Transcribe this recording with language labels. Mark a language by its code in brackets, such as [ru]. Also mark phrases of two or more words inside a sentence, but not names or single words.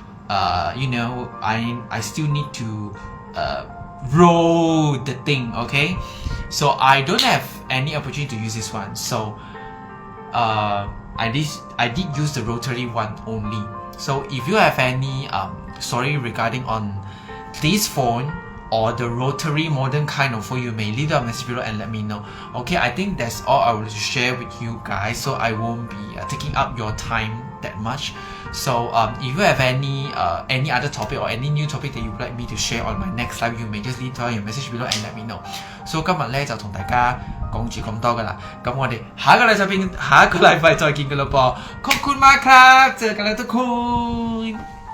[en] I still need to roll the thing okay so I don't have any opportunity to use this one so I did use the rotary one only So if you have any story regarding on this phone or the rotary modern kind of food, you may leave a message below and let me know. Okay, I think that's all I will share with you guys, so I won't be taking up your time that much. So if you have any other topic or any new topic that you would like me to share on my next live, you may just leave down your message below and let me know. [yue] So 今日咧就同大家講住咁多噶啦，咁我哋下一個禮拜再見噶啦噃， [th] ขอบคุณมากครับ，เจอกันแล้วทุกคน